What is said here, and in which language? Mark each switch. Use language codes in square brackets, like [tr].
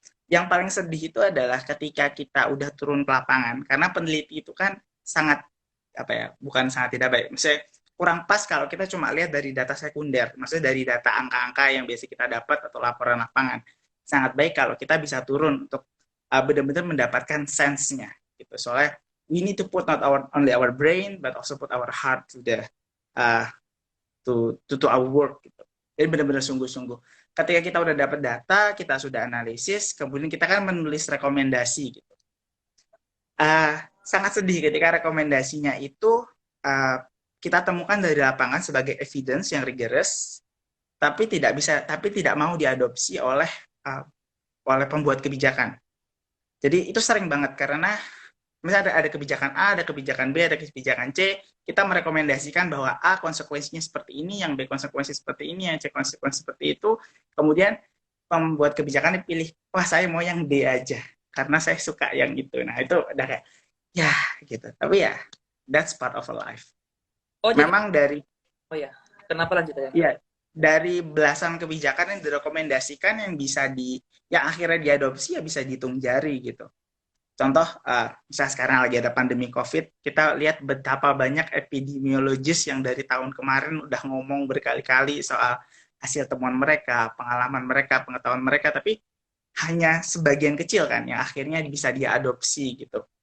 [id] Yang paling sedih itu adalah ketika kita udah turun ke lapangan, karena peneliti itu kan sangat bukan sangat tidak baik, misalnya kurang pas kalau kita cuma lihat dari data sekunder, maksudnya dari data angka-angka yang biasa kita dapat atau laporan lapangan. Sangat baik kalau kita bisa turun untuk benar-benar mendapatkan sense-nya gitu. Soalnya [en] we need to put not only our brain but also put our heart to the to our work [id] gitu. Jadi benar-benar sungguh-sungguh. Ketika kita udah dapat data, kita sudah analisis, kemudian kita kan menulis rekomendasi gitu. Sangat sedih ketika rekomendasinya itu kita temukan dari lapangan sebagai evidence yang rigorous, tapi tidak mau diadopsi oleh pembuat kebijakan. Jadi itu sering banget karena misalnya ada kebijakan A, ada kebijakan B, ada kebijakan C, kita merekomendasikan bahwa A konsekuensinya seperti ini, yang B konsekuensi seperti ini, yang C konsekuensi seperti itu. Kemudian pembuat kebijakan dipilih, wah saya mau yang D aja, karena saya suka yang itu. Nah itu udah kayak, ya gitu. Tapi ya, [en] that's part of a life. [id] Memang kenapa lanjut ya? Iya, dari belasan kebijakan yang direkomendasikan yang akhirnya diadopsi ya bisa dihitung jari gitu. Contoh, misalnya sekarang lagi ada pandemi COVID, kita lihat betapa banyak epidemiologis yang dari tahun kemarin udah ngomong berkali-kali soal hasil temuan mereka, pengalaman mereka, pengetahuan mereka, tapi hanya sebagian kecil kan yang akhirnya bisa diadopsi gitu.